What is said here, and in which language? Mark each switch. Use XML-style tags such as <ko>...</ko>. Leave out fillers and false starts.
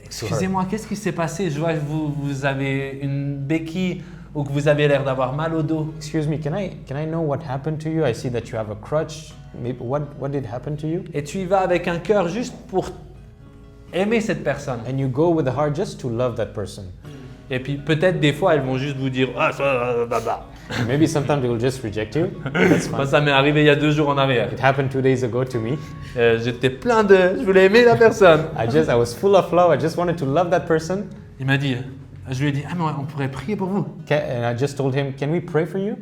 <fr>Excusez-moi, qu'est-ce qui s'est passé? Je vois que vous avez une béquille ou que vous avez l'air d'avoir mal au dos.</fr> <en>Excuse me, can I know what happened to you? I see that you have a crutch. Maybe what did happen to you?</en> <fr>Et tu y vas avec un cœur juste pour aimer cette personne.</fr> <en>And you go with a heart just to love that person.</en> <fr>Et puis peut-être des fois elles vont juste vous dire ah ça baba.</fr> <en>Maybe sometimes they will just reject you. That's</en> <fr>Moi</fr> <en>fine.</en> <fr>ça m'est arrivé il y a 2 jours en arrière.</fr> <en>It happened 2 days ago to me.</en> <fr>J'étais plein je voulais aimer la personne.</fr> <en>I was full of love. I just wanted to love that person.</en> <fr>Il m'a dit, je lui ai dit ah mais on pourrait prier pour vous.</fr> <en>And I just told him, can we pray for you?</en>